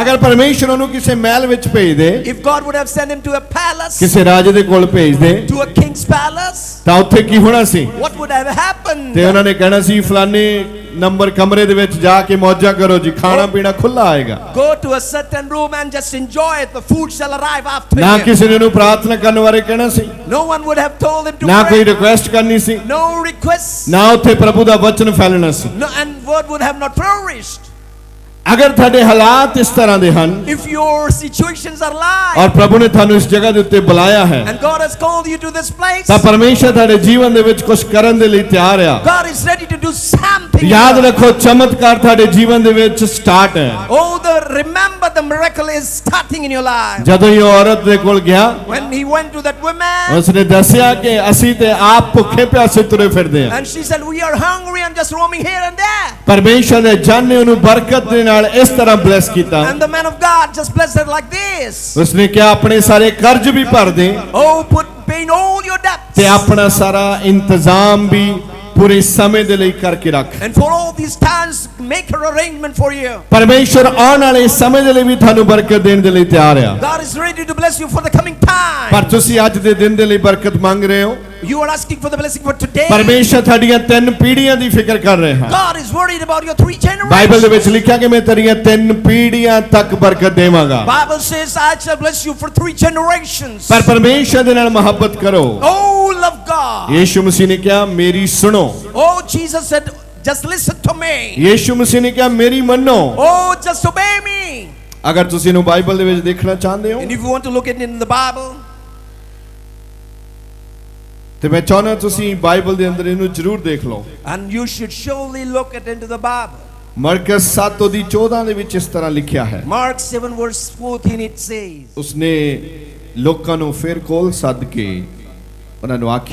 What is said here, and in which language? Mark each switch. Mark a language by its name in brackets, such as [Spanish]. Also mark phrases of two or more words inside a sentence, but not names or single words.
[Punjabi] ਅਗਰ ਪਰਮੇਸ਼ਵਰ ਉਹਨੂੰ ਕਿਸੇ ਮਹਿਲ ਵਿੱਚ ਭੇਜ ਦੇ, [English] If God would have sent him to a palace, [Punjabi] ਕਿਸੇ ਰਾਜੇ ਦੇ ਕੋਲ ਭੇਜ ਦੇ, [English] to a king's palace, [Punjabi] ਤਾਂ ਉੱਥੇ ਕੀ ਹੋਣਾ ਸੀ? [English] what would have happened? [Punjabi] ਤੇ ਉਹਨਾਂ ਨੇ ਕਹਿਣਾ ਸੀ ਫਲਾਣੇ ਨੰਬਰ ਕਮਰੇ ਦੇ ਵਿੱਚ ਜਾ ਕੇ ਮੌਜਾਂ ਕਰੋ ਜੀ, ਖਾਣਾ ਪੀਣਾ ਖੁੱਲਾ ਆਏਗਾ। [English] Go to a certain room and just enjoy it. The food shall arrive after [Punjabi] ਨਾ [English] him. [Punjabi] ਕਿਸੇ ਨੇ ਉਹਨੂੰ ਪ੍ਰਾਰਥਨਾ ਕਰਨ ਬਾਰੇ ਕਹਿਣਾ ਸੀ, [English] No one would have told him to [Punjabi] ਨਾ ਕੋਈ [English] pray. [Punjabi] ਰਿਕੁਐਸਟ ਕਰਨੀ ਸੀ, [English] No requests. [Punjabi] ਨਾ ਉੱਥੇ ਪ੍ਰਭੂ ਦਾ ਵਚਨ ਫੈਲਣਾ ਸੀ। [English] No, and word would have not flourished. [Punjabi] ਅਗਰ ਤੁਹਾਡੇ ਹਾਲਾਤ ਇਸ ਤਰ੍ਹਾਂ ਦੇ ਹਨ [English] If your situations are [Punjabi] ਔਰ [English] like, [Punjabi] ਪ੍ਰਭੂ ਨੇ ਤੁਹਾਨੂੰ ਇਸ ਜਗ੍ਹਾ ਦੇ ਉੱਤੇ ਬੁਲਾਇਆ ਹੈ, [English] and God has called you to this place, [Punjabi] ਤਾਂ ਪਰਮੇਸ਼ਰ ਤੁਹਾਡੇ ਜੀਵਨ ਦੇ ਵਿੱਚ ਕੁਝ ਕਰਨ ਦੇ ਲਈ ਤਿਆਰ ਆ। [English] God is ready to do something. [Punjabi] ਯਾਦ ਰੱਖੋ ਚਮਤਕਾਰ ਤੁਹਾਡੇ ਜੀਵਨ ਦੇ ਵਿੱਚ ਸਟਾਰਟ ਹੈ। [English] Remember the miracle is starting in your life. [Punjabi] ਜਦੋਂ ਇਹ ਔਰਤ ਦੇ ਕੋਲ ਗਿਆ, [English] When he went to that woman, [Punjabi] ਉਸਨੇ ਦੱਸਿਆ ਕਿ ਅਸੀਂ ਤੇ ਆਪ ਭੁੱਖੇ ਪਿਆਸੇ ਤੁਰੇ ਫਿਰਦੇ ਹਾਂ। [English] and she said, we are hungry and just roaming here and there. [Punjabi] ਪਰਮੇਸ਼ਰ ਨੇ ਜਨ ਨੇ ਉਹਨੂੰ ਬਰਕਤ ਦੇ ਨਾਲ ਇਸ ਤਰ੍ਹਾਂ ਬਲੈਸ ਕੀਤਾ। [English] And the man of God just blessed her like this. [Punjabi] ਉਸਨੇ ਕਿਹਾ ਆਪਣੇ ਸਾਰੇ ਕਰਜ਼ ਵੀ ਭਰ ਦੇ [English] Oh, pay in all your debts. [Punjabi] ਤੇ ਆਪਣਾ ਸਾਰਾ ਇੰਤਜ਼ਾਮ ਵੀ ਪੂਰੇ ਸਮੇਂ ਦੇ ਲਈ ਕਰਕੇ ਰੱਖ। [English] And for all these times, make her arrangement for you. [Punjabi] ਪਰਮੇਸ਼ਰ ਆਉਣ ਵਾਲੇ ਸਮੇਂ ਦੇ ਲਈ ਵੀ ਤੁਹਾਨੂੰ ਬਰਕਤ ਦੇਣ ਦੇ ਲਈ ਤਿਆਰ ਆ। [English] God is ready to bless you for the coming time. [Punjabi] ਪਰ ਤੁਸੀਂ ਅੱਜ ਦੇ ਦਿਨ ਦੇ ਲਈ ਬਰਕਤ ਮੰਗ ਰਹੇ ਹੋ। [English] You are asking for the blessing for today. [Punjabi] ਪਰਮੇਸ਼ਰ ਤੁਹਾਡੀਆਂ 3 ਪੀੜ੍ਹੀਆਂ ਦੀ ਫਿਕਰ ਕਰ ਰਿਹਾ। [English] God is worried about your 3 generations. [Punjabi] ਬਾਈਬਲ ਦੇ ਵਿੱਚ ਲਿਖਿਆ ਕਿ ਮੈਂ ਤੇਰੀਆਂ 3 ਪੀੜ੍ਹੀਆਂ ਤੱਕ ਬਰਕਤ ਦੇਵਾਂਗਾ। [English] Bible says I shall bless you for 3 generations. [Punjabi] ਪਰ ਪਰਮੇਸ਼ਰ ਦੇ ਨਾਲ ਮੁਹੱਬਤ ਕਰੋ। [English] Oh, love God. [Punjabi] ਯੀਸ਼ੂ ਮਸੀਹ ਨੇ ਕਿਹਾ ਮੇਰੀ ਸੁਣੋ। [English] Oh, Jesus said, just listen to me. [Punjabi] ਯੀਸ਼ੂ ਮਸੀਹ ਨੇ ਕਿਹਾ ਮੇਰੀ ਮੰਨੋ। [English] Oh, just obey me. [Punjabi] ਅਗਰ ਤੁਸੀਂ ਇਹਨੂੰ ਬਾਈਬਲ ਦੇ ਵਿੱਚ ਦੇਖਣਾ ਚਾਹੁੰਦੇ ਹੋ [English] And if you want to look at it in the Bible, [Punjabi] ਤੇ ਮੈਂ ਚਾਹੁੰਦਾ ਤੁਸੀਂ ਬਾਈਬਲ ਦੇ ਅੰਦਰ ਇਹਨੂੰ ਜ਼ਰੂਰ ਦੇਖ ਲਓ। [English] and you should surely look at into the Bible. [Punjabi] ਮਰਕਸ 7:14 ਦੇ ਵਿੱਚ ਇਸ ਤਰ੍ਹਾਂ ਲਿਖਿਆ ਹੈ। [English] Mark 7 verse 14 it says, [Punjabi] ਉਸਨੇ ਲੋਕਾਂ ਨੂੰ ਫਿਰ ਕੋਲ ਸੱਦ ਕੇ ਉਹਨਾਂ ਨੂੰ ਆਖਿਆ